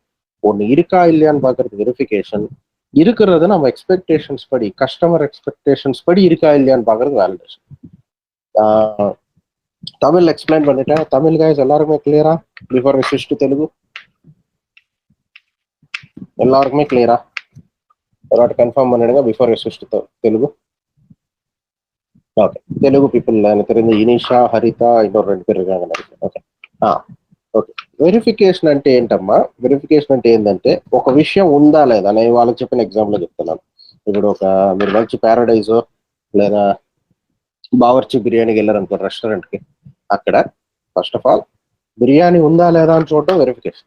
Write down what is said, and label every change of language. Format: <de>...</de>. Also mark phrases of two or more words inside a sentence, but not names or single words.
<ta>ஒன்னு இருக்கா இல்லையான்னு பாக்குறது வெரிஃபிகேஷன். இருக்கிறது நம்ம எக்ஸ்பெக்டேஷன்ஸ் படி,</ta> <en>customer expectations</en> <ta>படி இருக்கா இல்லையான்னு பாக்குறது வேலிடேஷன். தமிழ் எக்ஸ்பிளைன் பண்ணிட்டேன். தமிழ் கைஸ் எல்லாருக்குமே கிளியரா?</ta> <en>before switch to</en> <ta>தெலுங்கு எல்லாருக்குமே கிளியரா? ஒரு கன்ஃபார்ம் பண்ணிடுங்க</ta> <en>before switch to</en> <ta>தெலுங்கு.</ta> <en>OK, Telugu people</en> <ta>எனக்கு தெரிஞ்ச ఇనిషా, హరిత, இன்னொரு 2 பேர் இருக்காங்க நினைக்கிறேன்.</ta> <en>OK OK,</en> <te>వెరిఫికేషన్ అంటే ఏంటమ్మా? వెరిఫికేషన్ అంటే ఏంటంటే ఒక విషయం ఉందా లేదా, నేను వాళ్ళకి చెప్పిన ఎగ్జాంపుల్ చెప్తున్నాను. ఇప్పుడు మీరు మంచి ప్యారడైజ్ లేదా బావర్చి బిర్యానీకి వెళ్ళారనుకో రెస్టారెంట్కి, అక్కడ</te> <en>first of all</en> <te>బిర్యానీ ఉందా లేదా అని చూడటం వెరిఫికేషన్.</te>